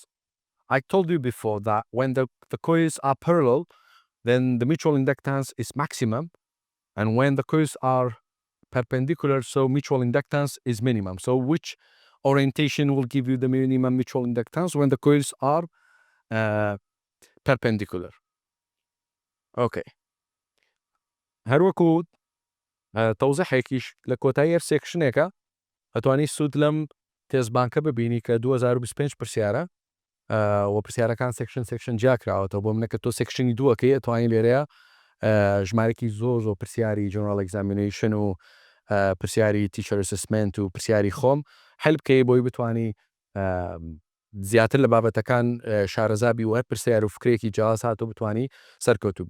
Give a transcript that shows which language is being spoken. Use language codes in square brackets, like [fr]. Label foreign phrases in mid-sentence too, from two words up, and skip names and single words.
[en] I told you before that when the coils are parallel, then the mutual inductance is maximum. And when the coils are perpendicular, so mutual inductance is minimum. So which orientation will give you the minimum mutual inductance when the coils are perpendicular? Okay. [ckb] هەروەکو تەوزیحێکیش لە کۆتایی سێکشنێکە ئەتوانی سوود لەم تێزبانکە ببینی کە 2025 پرسیارە و پرسیارەکان سێکشن جیاکراوەتەوە بۆ منە کە تۆ سێکشنی دووەکەی ئەتوانی لێرەیە ژمارەی زۆر پرسیاری [en] general examination [ckb] و پرسیاری [en] teacher assessment [ckb] و پرسیاری خۆم هەل بکەی بۆی بتوانی زیاتر لە بابەتەکان شارەزابی و هەر پرسیار و فکرێکی جیاواز هاتوو بتوانی سەرکەوتوو بی.